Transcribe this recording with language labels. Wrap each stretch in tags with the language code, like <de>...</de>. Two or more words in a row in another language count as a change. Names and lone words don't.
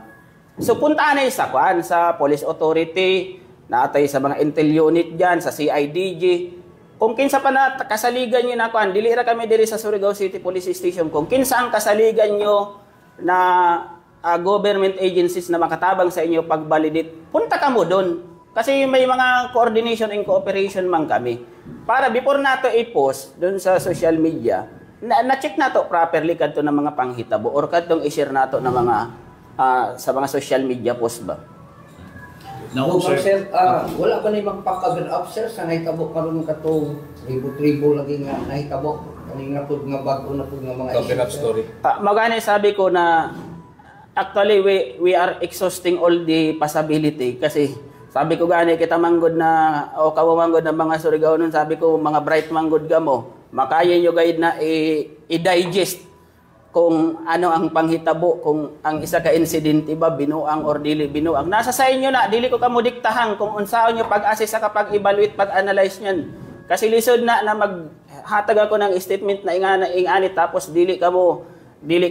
<ceb>So puntaan na sa sa police authority, naatay sa mga intel unit diyan, sa CIDG. Kung kinsa pa na kasaligan niyo na dili ra kami diri sa Surigao City Police Station. Kung kinsa ang kasaligan niyo na government agencies na makatabang sa inyo pag-validate, punta ka mo doon.</ceb> <tl>Kasi may mga</tl> <en>coordination and cooperation</en> <tl>man kami.</tl> <ceb>Para before nato i-post doon sa</ceb> <en>social media,</en> <ceb>na-check nato properly kadto ng mga panghitabo or kadtong i-share nato ng mga sa mga</ceb> <en>social media post</en> <ceb>ba.</ceb> <en>No, So, sir.</en> <ceb>sir, wala ba na magpa-</ceb> <en>cover up,</en> <ceb>sir, sa nahitabo karon katong tribo-tribo lagi nga nahitabo kanina pud nga bag-o na pud nga mga</ceb> <en>Cover up story.</en> <ceb>Magani sabi ko na</ceb> <en>actually we are exhausting all the possibility</en> <ceb>kasi sabi ko gani kita manggod na o kawo manggod ng mga Surigao nun, sabi ko mga bright manggod gamo, makaya nyo guide na i-digest kung ano ang panghitabo, kung ang isa ka insidente ba binuang or dili binuang. Nasa sa inyo na, dili ko kamo diktahan kung unsaon nyo pag-assess sa pag-evaluate, pag-analyze niyan. Kasi lisod na maghatag ako ng statement na ingani tapos dili kamo kwan.</ceb>